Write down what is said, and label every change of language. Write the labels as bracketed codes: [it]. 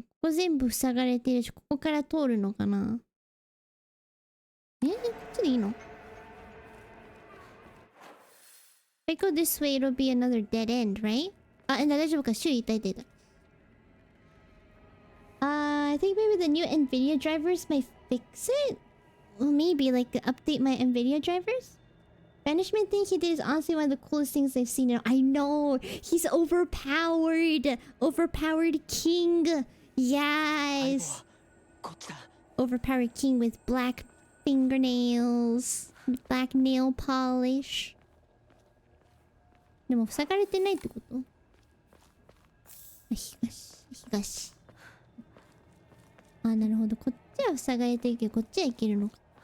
[ja] ここ全部塞がれてるし、ここから通るのかな？こっちでいいの？ [en] If I go this way, it'll be another dead end, right? [ja] 大丈夫か？周囲痛い痛い痛い。 [en] I think maybe the new NVIDIA drivers might fix it? Well, maybe, like, update my NVIDIA drivers? Banishment thing he did is honestly one of the coolest things I've seen. I know! He's overpowered! Overpowered king! Yes! Overpowered king with black fingernails. Black nail polish. [ja] でも塞がれてないってこと？東。なるほど。こっちは塞がれてるけど、こっちは行けるのか。